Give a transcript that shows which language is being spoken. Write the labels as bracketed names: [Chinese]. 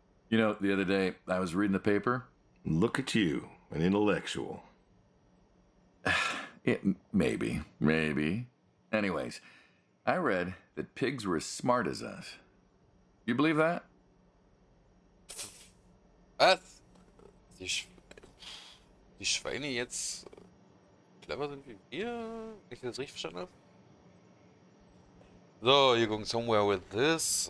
[English] You know, the other day I was reading the paper. Look at you, an intellectual. Maybe. Anyways, I read that pigs were as smart as us. You believe that? [German] Was? Die Schweine jetzt clever sind wie wir? Wenn ich das richtig verstanden habe? [English] So, you're going somewhere with this?